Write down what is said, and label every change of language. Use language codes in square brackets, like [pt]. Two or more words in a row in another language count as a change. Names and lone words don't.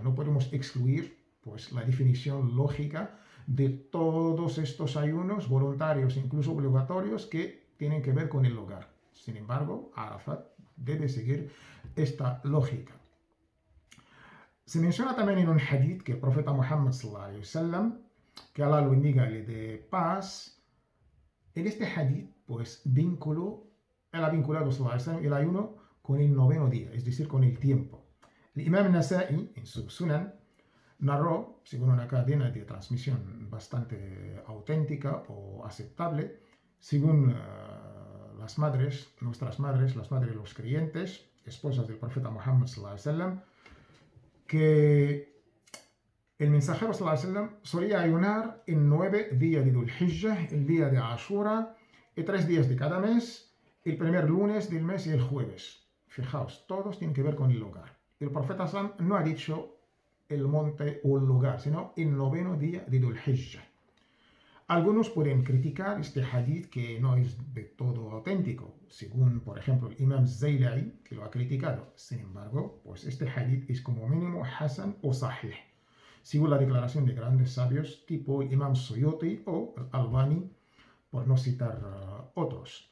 [es] No podemos excluir, pues, la definición lógica de todos estos ayunos voluntarios, incluso obligatorios, que tienen que ver con el lugar. Sin embargo, Arafat debe seguir esta lógica. Se menciona también en un hadith que el profeta Muhammad [ar] صلى الله عليه وسلم, [es] que Allah lo bendiga y le dé paz, en este hadith, pues, él ha vinculado [ar] صلى الله عليه وسلم [es] el ayuno con el 9º día, es decir, con el tiempo. El Imam Nasa'i, en su Sunan, narró, según una cadena de transmisión bastante auténtica o aceptable, según nuestras madres, las madres de los creyentes, esposas del profeta Muhammad [ar] صلى الله عليه وسلم, [es] que el mensajero [ar] صلى الله عليه وسلم [es] solía ayunar en 9 días de Dhul Hijjah, el día de Ashura, y 3 días de cada mes, el primer lunes del mes y el jueves. Fijaos, todos tienen que ver con el lugar. El profeta [ar] صلى الله عليه وسلم [es] no ha dicho el monte o el lugar, sino el 9º día de Dhul Hijjah. Algunos pueden criticar este hadith que no es de todo auténtico, según por ejemplo el imam Zayla'i, que lo ha criticado. Sin embargo, pues este hadith es como mínimo hasan o sahih, según la declaración de grandes sabios tipo el imam Suyuti o Albani, por no citar otros.